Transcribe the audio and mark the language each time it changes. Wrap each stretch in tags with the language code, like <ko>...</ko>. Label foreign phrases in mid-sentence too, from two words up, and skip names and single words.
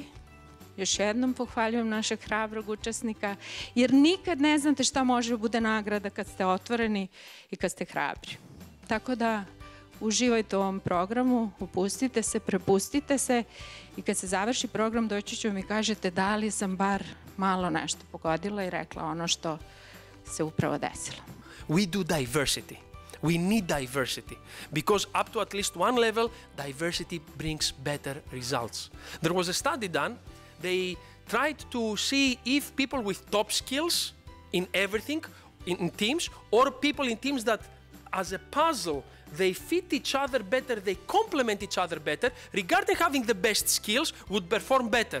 <sr>Još jednom pohvaljujem našeg hrabrog učesnika, jer nikad ne znate šta može bude nagrada kad ste otvoreni i kad ste hrabri. Tako da uživajte u ovom programu, upustite se, prepustite se i kad se završi program doći ću mi kažete da li sam bar malo nešto pogodila i rekla ono što se upravo desilo.</sr> <en>We do diversity. We need diversity because up to at least one level, diversity brings better results. There was a study done. They tried to see if people with top skills in everything, in teams, or people in teams that as a puzzle, they fit each other better, they complement each other better, regarding having the best skills, would perform better.</en>